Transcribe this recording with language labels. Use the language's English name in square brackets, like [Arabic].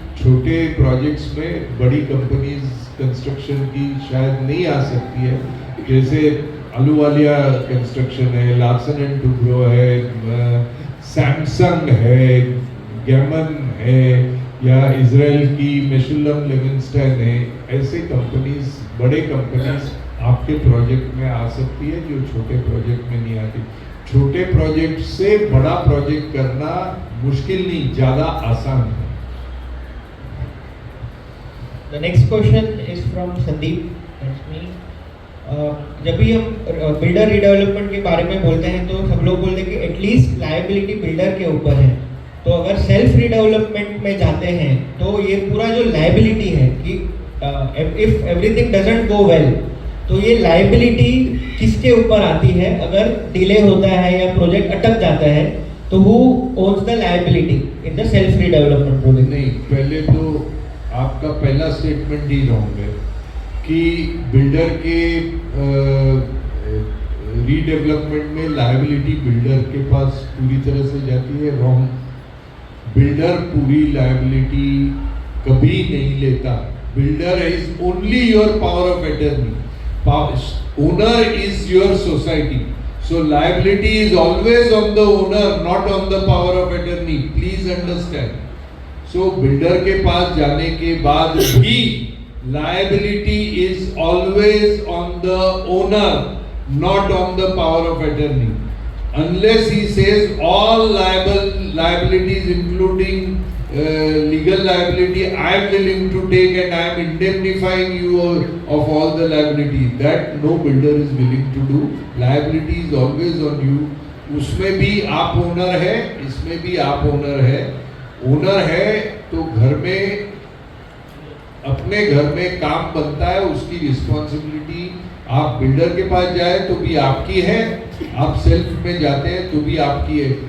[Hindi] छोटे प्रोजेक्ट्स में बड़ी कंपनीज कंस्ट्रक्शन की शायद नहीं आ सकती है, जैसे अहलूवालिया कंस्ट्रक्शन है, लार्सन एंड टुब्रो है, सैमसंग है, गैमन है, या इजराइल की मेशुल्लम लिविंगस्टन है। ऐसे कंपनीज, बड़े कंपनीज आपके प्रोजेक्ट में आ सकती है जो छोटे प्रोजेक्ट में नहीं आती। छोटे प्रोजेक्ट से बड़ा प्रोजेक्ट करना मुश्किल नहीं, ज़्यादा आसान है। [English] The next question is from Sandeep. That's me. [Hindi] जब भी हम बिल्डर रीडेवलपमेंट के बारे में बोलते हैं तो सब लोग बोलते हैं कि एटलीस्ट लायबिलिटी बिल्डर के ऊपर है। तो अगर सेल्फ रीडेवलपमेंट में जाते हैं तो ये पूरा जो लायबिलिटी है कि [English] if everything doesn't go well, [Hindi] तो ये लायबिलिटी किसके ऊपर आती है? अगर डिले होता है या प्रोजेक्ट अटक जाता है तो [English] Who owns the liability in the self redevelopment project? [Hindi] नहीं, पहले तो आपका पहला स्टेटमेंट ही रॉन्ग है कि बिल्डर के रीडेवलपमेंट में लायबिलिटी बिल्डर के पास पूरी तरह से जाती है। रॉन्ग। बिल्डर पूरी लायबिलिटी कभी नहीं लेता। [English] Builder is only your power of attorney, owner is your society, so liability is always on the owner, not on the power of attorney, please understand. So [Hindi] builder के पास जाने के बाद भी [English] liability is always on the owner, not on the power of attorney, unless he says all liabilities including legal liability I am willing to take and I am indemnifying you of all the liability. That no builder is willing to do. Liability is always on you. [Hindi] उसमें भी आप owner है, इसमें भी आप owner है। Owner है तो घर में, अपने घर में काम बनता है, उसकी रिस्पॉन्सिबिलिटी। आप बिल्डर के पास जाए तो भी आपकी है, आप सेल्फ में जाते हैं तो भी आपकी है।